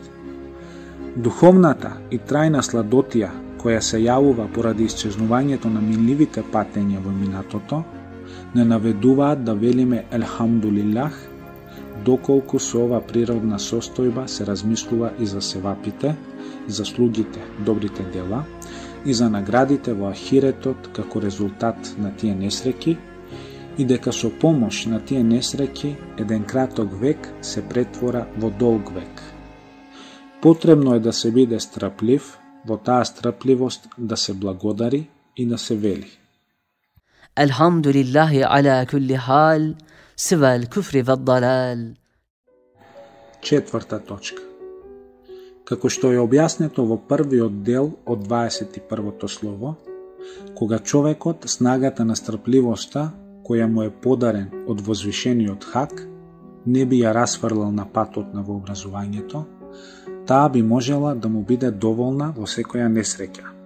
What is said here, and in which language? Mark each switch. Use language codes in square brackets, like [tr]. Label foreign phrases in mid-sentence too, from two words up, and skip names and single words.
[mk] Духовната и трајна сладотија која се јавува поради исчезнувањето на минливите патења во минатото, не наведуваат да велиме елхамдулилах, доколку со ова природна состојба се размислува и за севапите, заслугите, добрите дела и за наградите во ахиретот како резултат на тие несреќи, и дека со помош на тие несреќи еден краток век се претвора во долг век. Потребно е да се биде страплив, во таа страпливост да се благодари и да се вели: [ar] الحمد لله على كل حال سوى الكفر والضلال. [mk] Четврта точка. Како што е објаснето во првиот дел од 21-то слово, кога човекот снагата на страпливоста, која му е подарен од возвишениот хак, не би ја расфрлал на патот на вообразувањето, таа би можела да му биде доволна во секоја несреќа.